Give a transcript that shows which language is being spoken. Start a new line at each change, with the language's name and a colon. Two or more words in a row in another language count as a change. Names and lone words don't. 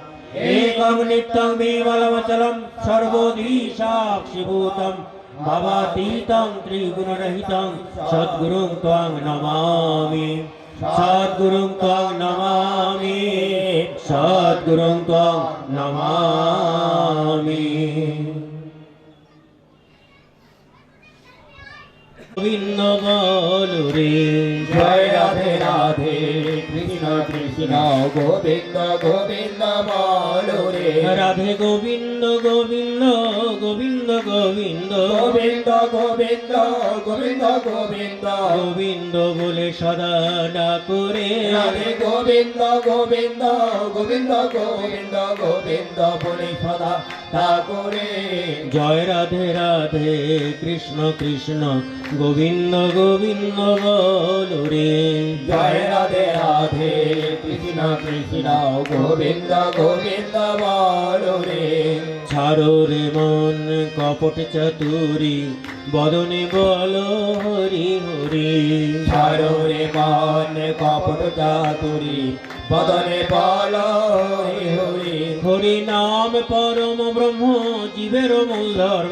Sanskrit: एकं नित्यं विमलमचलं सर्वोधि साक्षिभूतं, भवातीतं त्रिगुणरहितं सद्गुरुं त्वां नमामि। सद्गुरुं त्वां नमामि, सद्गुरुं त्वां नमामि।
Bangla: গোবিন্দ বলো রে, জয় রাধে রাধে কৃষ্ণ কৃষ্ণ গোবিন্দ গোবিন্দ বলো রে। राधे गोविंद गोविंद गोविंद गोविंद गोविंद गोविंद गोविंद गोविंद গোবিন্দ বলে সদা ডাকো রে। রাধে গোবিন্দ গোবিন্দ গোবিন্দ গোবিন্দ গোবিন্দ বলে সদা ডাকো রে। জয় রাধে রাধে কৃষ্ণ কৃষ্ণ গোবিন্দ গোবিন্দ বলো রে। জয় রাধে রাধে কৃষ্ণ কৃষ্ণ গোবিন্দ গোবিন্দ বলো রে। ছাড়ো রে মন কপট চতুরি, বদনে বলো হরি হরি। ছাড়ো রে মন কপট চাতুরি, বদনে বলো হরি হরি। হরি নাম পরম ব্রহ্ম জীবের মূল ধর্ম।